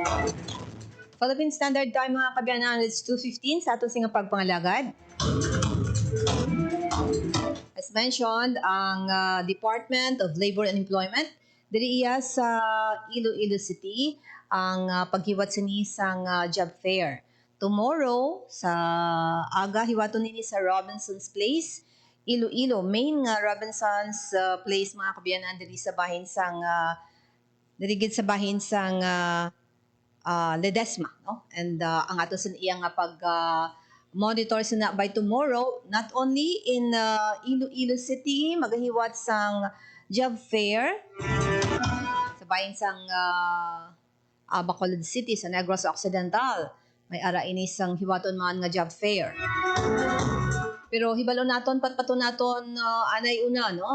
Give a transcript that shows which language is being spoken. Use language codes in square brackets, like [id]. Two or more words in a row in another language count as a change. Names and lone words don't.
[hil] Philippine Standard Time mga kabyanan, [en] it's 2:15 [hil] sa ato singa pagpangalagad. [en] as mentioned, [hil] ang Department of Labor and Employment diri iya sa Iloilo City ang paghiwat sini sang [en] job fair. [hil] Tomorrow sa aga hiwaton nini sa Robinson's Place, Iloilo, main nga Robinson's Place mga kabiyanan diri sa bahin sang diri gid sa bahin sang Ledesma, no? And ang ato sa iya nga pag monitor sina [en] by tomorrow, not only in [hil] Iloilo City magahiwat sang [en] job fair [hil] sa bahin sang Bacolod City sa Negros Occidental. May ara ini sang hiwaton man nga [en] job fair. [hil] Pero hibalo naton patpato naton anay una, no?